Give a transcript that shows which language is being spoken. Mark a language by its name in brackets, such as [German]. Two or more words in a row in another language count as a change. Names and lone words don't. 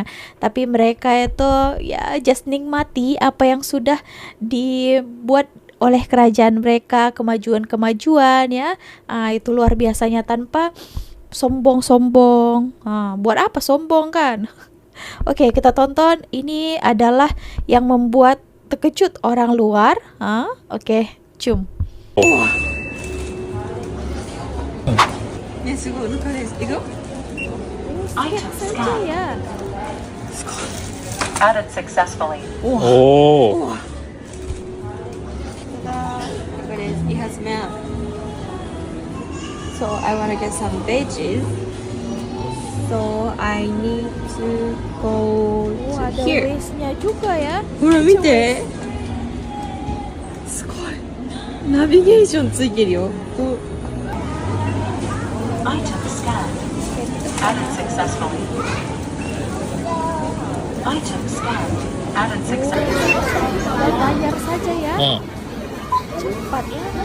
[Indonesian] Tapi mereka itu ya just nikmati apa yang sudah dibuat oleh kerajaan mereka, kemajuan-kemajuan ya. Itu luar biasanya tanpa sombong-sombong. Buat apa sombong kan? Oke, kita tonton. Ini adalah yang membuat terkejut orang luar. Oke, cium. [Japanese] ね、すごい、抜かれる。いくよ。 [Indonesian] Lihat saja ya. [English] Added successfully. Oh. Look at it. It has map. So I want to get some veggies. So I need to go to [Indonesian] Ada [English] here. [Indonesian] waste-nya juga ya. [Japanese] ほら見て。すごい。ナビゲーションついてるよ。 [English] Item scanned. Added successfully. Item scanned. Added successfully. [Indonesian] Bayar saja ya. Cepat ya.